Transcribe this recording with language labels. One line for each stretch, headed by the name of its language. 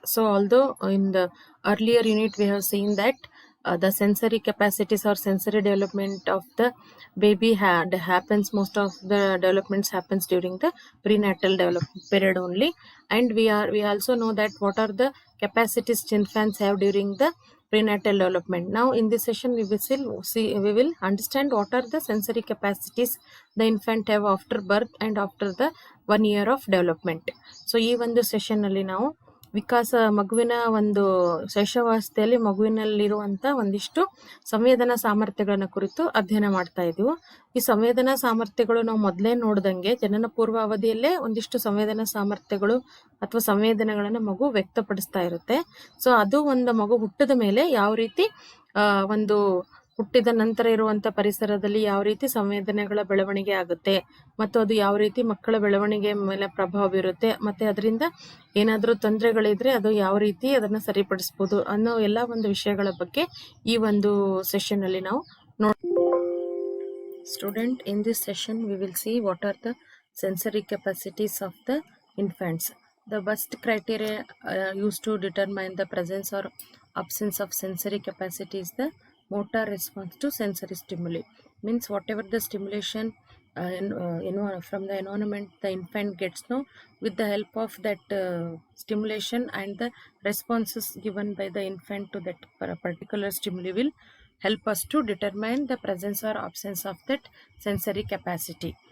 English: So, although in the earlier unit we have seen that the sensory capacities or sensory development of the baby happens, most of the developments happens during the prenatal development period only, and we also know that what are the capacities infants have during the prenatal development. Now in this session we will understand what are the sensory capacities the infant have after birth and after the 1 year of development.
Kannada: So ಈ ಒಂದು session ಅಲ್ಲಿ ನಾವು ಮಗುವಿನ ಒಂದು ಶೈಶವಾವಸ್ಥೆಯಲ್ಲಿ ಮಗುವಿನಲ್ಲಿರುವಂತ ಒಂದಿಷ್ಟು ಸಂವೇದನಾ ಸಾಮರ್ಥ್ಯಗಳನ್ನ ಕುರಿತು ಅಧ್ಯಯನ ಮಾಡ್ತಾ ಇದ್ವು. ಈ ಸಂವೇದನಾ ಸಾಮರ್ಥ್ಯಗಳು ನಾವು ಮೊದಲೇ ನೋಡ್ದಂಗೆ ಜನನ ಪೂರ್ವ ಅವಧಿಯಲ್ಲೇ ಒಂದಿಷ್ಟು ಸಂವೇದನಾ ಸಾಮರ್ಥ್ಯಗಳು ಅಥವಾ ಸಂವೇದನೆಗಳನ್ನ ಮಗು ವ್ಯಕ್ತಪಡಿಸ್ತಾ ಇರುತ್ತೆ. ಸೊ ಅದು ಒಂದು ಮಗು ಹುಟ್ಟಿದ ಮೇಲೆ ಯಾವ ರೀತಿ ಒಂದು ಹುಟ್ಟಿದ ನಂತರ ಇರುವಂತ ಪರಿಸರದಲ್ಲಿ ಯಾವ ರೀತಿ ಸಂವೇದನೆಗಳ ಬೆಳವಣಿಗೆ ಆಗುತ್ತೆ ಮತ್ತು ಅದು ಯಾವ ರೀತಿ ಮಕ್ಕಳ ಬೆಳವಣಿಗೆ ಮೇಲೆ ಪ್ರಭಾವ ಬೀರುತ್ತೆ, ಮತ್ತೆ ಅದರಿಂದ ಏನಾದರೂ ತೊಂದರೆಗಳಿದ್ರೆ ಅದು ಯಾವ ರೀತಿ ಅದನ್ನ ಸರಿಪಡಿಸಬಹುದು ಅನ್ನೋ ಎಲ್ಲ ಒಂದು ವಿಷಯಗಳ ಬಗ್ಗೆ ಈ ಒಂದು ಸೆಷನ್ ಅಲ್ಲಿ ನಾವು
English: Student in this session we will see what are the sensory capacities of the infants. The best criteria used to determine the presence or absence of sensory capacity is the motor response to sensory stimuli. Means whatever the stimulation from the environment the infant gets now, with the help of that stimulation and the responses given by the infant to that particular stimuli will help us to determine the presence or absence of that sensory capacity.